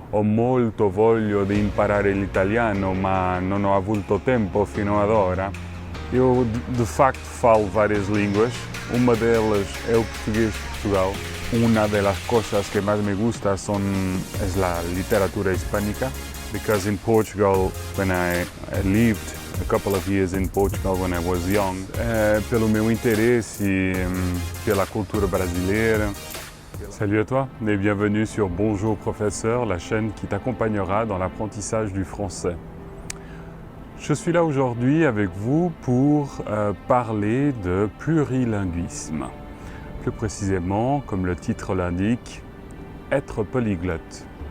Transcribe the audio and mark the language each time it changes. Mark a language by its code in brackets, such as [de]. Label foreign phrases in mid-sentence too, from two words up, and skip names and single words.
[it] ho molto voglia di imparare l'italiano, ma non ho avuto tempo fino ad ora. [pt] Eu, de facto, falo várias línguas. Uma delas é o português de Portugal. [es] Una de las cosas que más me gusta es la literatura hispánica, [en] because in Portugal, when I lived a couple of years in Portugal when I was young, [pt] pelo meu interesse pela cultura brasileira. [fr] Salut à toi et bienvenue sur Bonjour Professeur, la chaîne qui t'accompagnera dans l'apprentissage du français. Je suis là aujourd'hui avec vous pour parler de plurilinguisme. Plus précisément, comme le titre l'indique, être polyglotte.